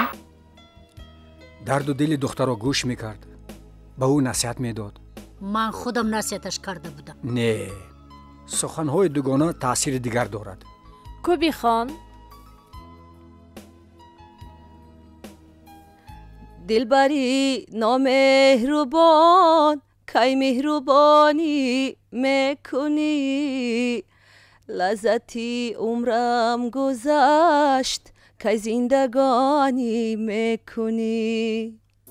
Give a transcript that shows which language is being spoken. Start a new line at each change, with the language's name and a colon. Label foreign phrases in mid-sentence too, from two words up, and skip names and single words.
Tajik: дарду дили духтаро гӯш мекард, ба ӯ насиҳат медод. ман худам насиҳаташ карда будам. не, суханҳои дугона таъсири дигар дорад. кӯби хон?
Persian: دلبری نامهربان کی مهربانی میکنی لذتی عمرم گذشت کی زندگانی میکنی